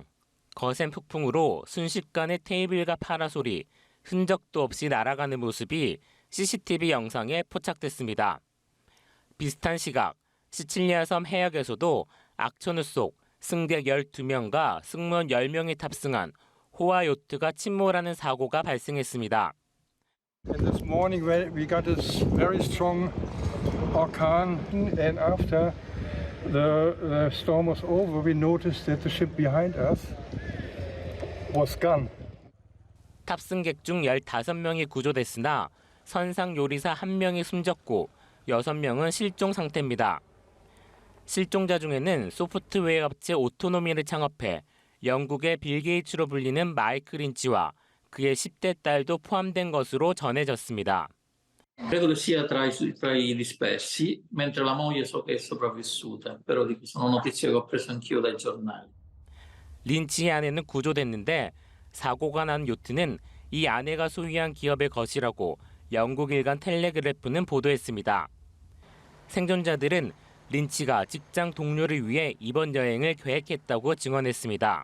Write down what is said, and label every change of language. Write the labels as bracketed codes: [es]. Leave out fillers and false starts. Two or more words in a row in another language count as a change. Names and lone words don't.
[ko] 거센 폭풍으로 순식간에 테이블과 파라솔이 흔적도 없이 날아가는 모습이 CCTV 영상에 포착됐습니다. 비슷한 시각, 시칠리아 섬 해역에서도 악천후 속 승객 12명과 승무원 10명이 탑승한 호화 요트가 침몰하는 사고가 발생했습니다. [en] And this morning we got this very strong orkan, and after the storm was over, we noticed that the ship behind us was gone. [ko] 탑승객 중 15명이 구조됐으나 선상 요리사 1명이 숨졌고 6명은 실종 상태입니다. 실종자 중에는 소프트웨어 업체 오토노미를 창업해 영국의 빌 게이츠로 불리는 마이클 린치와 그의 10대 딸도 포함된 것으로 전해졌습니다. [it] Credo che sia tra i dispersi, mentre la moglie so che è sopravvissuta, però di questa sono notizie che ho preso anch'io dai giornali. [ko] 린치의 아내는 구조됐는데 사고가 난 요트는 이 아내가 소유한 기업의 것이라고 영국 일간 텔레그래프는 보도했습니다. 생존자들은 린치가 직장 동료를 위해 이번 여행을 계획했다고 증언했습니다.